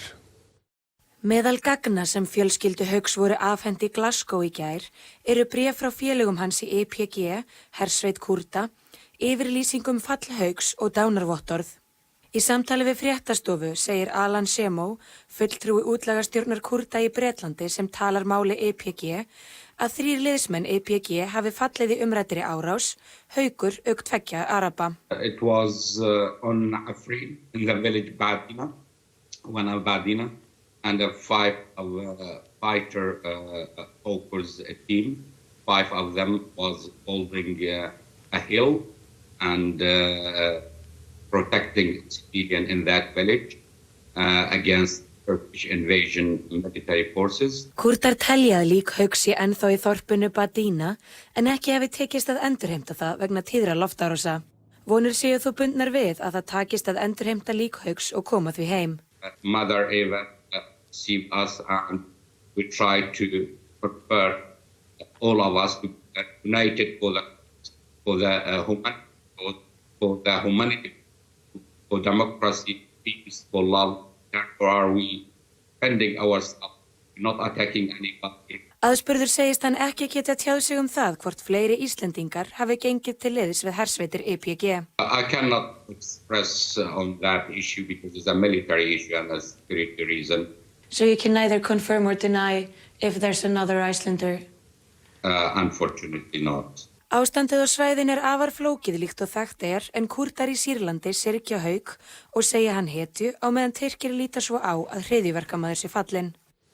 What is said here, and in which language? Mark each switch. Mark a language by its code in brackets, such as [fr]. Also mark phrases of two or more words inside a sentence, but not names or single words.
[is] Meðal gagna sem fjölskyldu Hauks voru afhent í Glasgow í gær eru bréf frá félögum hans í EPG, hersveit Kúrda, yfirlýsingum fall Hauks og dánarvottorð. Í samtali við fréttastofu segir Alan Semo, fulltrúi útlagastjórnar Kúrda í Bretlandi sem talar máli EPG, að 3 liðsmenn EPG hafi fallið í umræddri árás, Haukur auk 2 araba. [en] It was on Afrin in the village Badina, one of Badina, and 5 of fighter Hauker's team. 5 of them was holding a hill and protecting civilian in that village against Turkish invasion military forces. [is] Kúrdar telja að lík Hauks sé ennþá í þorpinu Badina en ekki hafi tekist að endurheimta það vegna tíðra loftárása. Vonir séu þó bundnar við að það takist að endurheimta lík Hauks og koma því heim. [en] Mother Eva received us and we tried to prepare all of us to united for the humanity, for democracy, peace, for love. Therefore are we defending ourselves, not attacking anybody. [is] Aðspurður segist hann ekki geta tjáð sig það hvort fleiri Íslendingar hafi gengið til liðs við hersveitir EPG. [en] I cannot express on that issue because it's a military issue and a security reason. So you can neither confirm or deny if there's another Icelander? Unfortunately not. [is] Ástandið á svæðin afar flókið líkt og þekkt en Kúrdar í Sýrlandi syrgja Hauk og segja hann hetju á meðan Tyrkir líta svo á að hryðjuverkamaður sé fallinn.